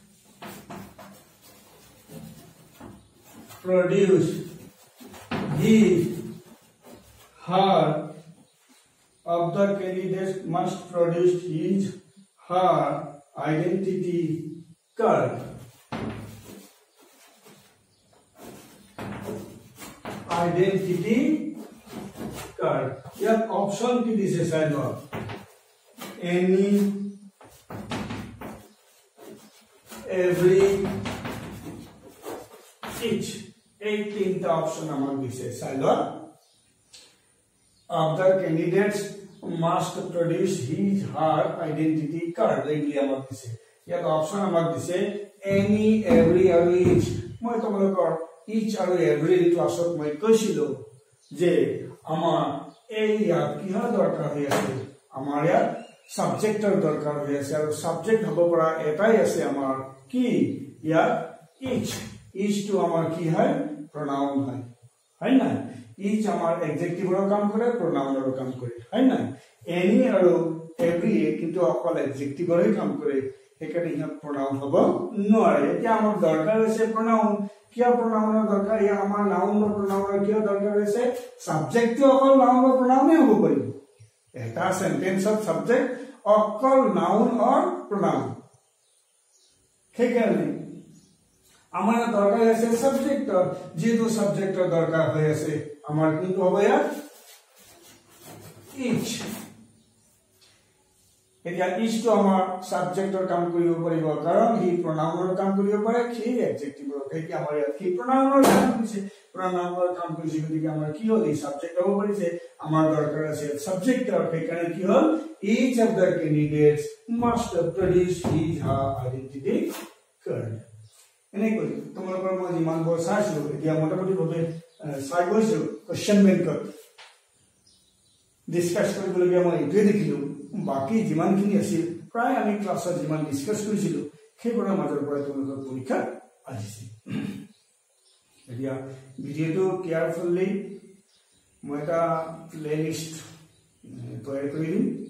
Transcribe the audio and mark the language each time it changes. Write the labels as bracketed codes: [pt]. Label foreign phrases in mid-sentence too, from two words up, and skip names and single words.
[en] produce his her of the candidates must produce his her identity card identity card [as] ইয়াত অপশন কি দিছে চাই লোৱা [en] any every each [as] এই তিনটা অপশন আমাক দিছে চাই লোৱা [en] of the candidates must produce his her identity card [as] এইগুলি আমাক দিছে ইয়াত অপশন আমাক দিছে any every আৰু each মই তোমালোকৰ each আৰু every ক্লাছত মই কৈছিলো যে আমাৰ এই ইয়াত কিহৰ দৰকাৰ হৈ আছে আমাৰ ইয়াত সাবজেক্টৰ দৰকাৰ হৈ আছে আৰু সাবজেক্ট হ'ব পৰা এটাই আছে আমাৰ কি ইয়াত each to আমাৰ কি হয় pronoun হয় না each আমাৰ adjectiveৰ কাম কৰে pronounৰ কাম কৰে হয় না any আৰু every কিন্তু অকল adjectiveৰ কাম কৰে একাৰে ইহত pronoun হ'ব নোৱাৰে এতিয়া আমাৰ দৰকাৰ হৈছে pronoun কিয় pronounৰ দৰকাৰ ইয়া আমাৰ nounৰ pronounৰ কিয় দৰকাৰ হৈছে subject অকল nounৰ pronounে হ'ব পাৰিব এটা সেন্টেন্সত subject অকল [en] noun or pronoun [as] সেইকাৰণে আমাৰ দৰকাৰ আছে সাবজেক্ট যেটো সাবজেক্টৰ দৰকাৰ হৈ আছে আমাৰ কিন্তু হ'ব ইয়াত each এতিয়া each to আমাৰ সাবজেক্টৰ কাম কৰিব পাৰিব কাৰণ হি pronounৰ কাম কৰিব পাৰে কি adjectiveৰ কি আমাৰ ইয়াত কি pronounৰ কাম কৰিছে pronounৰ কাম কৰিছে গতিকে আমাৰ কি হ'ল এই সাবজেক্ট হ'ব পাৰিছে আমাৰ দৰকাৰ আছে সাবজেক্টৰ সেইকাৰণে কি হ'ল [en] each of the candidates must produce his her identity card [as] এনেকৈ তোমালোকৰ মই যিমান বৰ চাইছো এতিয়া মোটামুটি ভাৱে চাই গৈছো [en] question bankত [as] ডিসকাস কৰিবলগীয়া মই এইটোৱে দেখিলো বাকি যিমানখিনি আছিল প্ৰায় আমি ক্লাছত যিমান ডিসকাস কৰিছিলো সেইবোৰৰ মাজৰ পৰা তোমালোকৰ পৰীক্ষা আহিছে এতিয়া ভিডিঅটো কেয়াৰফুলি মই এটা প্লেলিষ্ট তৈয়াৰ কৰি দিম